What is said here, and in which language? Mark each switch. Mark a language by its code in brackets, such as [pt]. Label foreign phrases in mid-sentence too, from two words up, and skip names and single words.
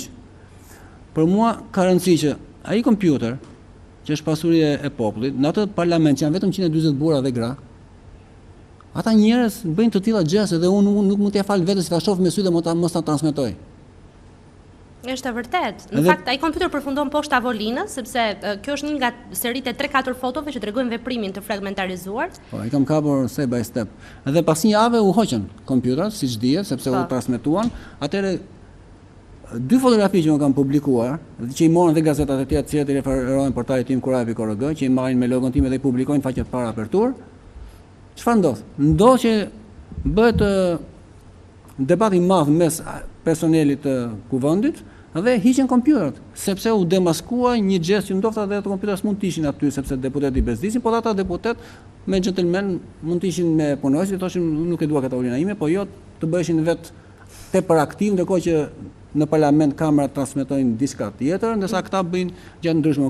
[sq] Për mua ka rëndësi që ai kompjuter, që është pasuri e popullit, në atë parlament që janë vetëm 140 burra dhe gra, ata njerëz bëjnë të tilla gjëra dhe unë nuk mund t'ia fal vetes se ta shoh me sy dhe mos ta transmetoj. Është e vërtet. Në fakt, ai kompjuter përfundon poshtë tavolinës, sepse kjo është një nga seritë 3-4 fotove që tregojnë veprimin të fragmentarizuar. Po, i kam kapur [en] step by step. [sq] Edhe pas një jave u hoqën kompjuterat, siç dihet, sepse u transmetuan. Atëherë 2 fotografi që më kam publikuar, që i morën dhe gazetat e tjera të cilat i referohen portalit tim Kuraj.org, që i marrin me logon tim dhe i publikojnë faqet para apertur. Çfarë ndodh? Ndodh që bëhet debat i madh mes personelit të kuvendit dhe hiqen kompjuterat, sepse u demaskua një gjest që ndofta dhe ato kompjuterat mund të ishin aty sepse deputetët i bezdisin, por ata deputet me gentleman mund të ishin me punonjës, thoshin nuk e dua Katarina ime, po jo të bëheshin vetë tepër aktiv, ndërkohë që në parlament kamerat transmetojnë diçka tjetër, ndërsa këta bëjnë gjë ndryshme.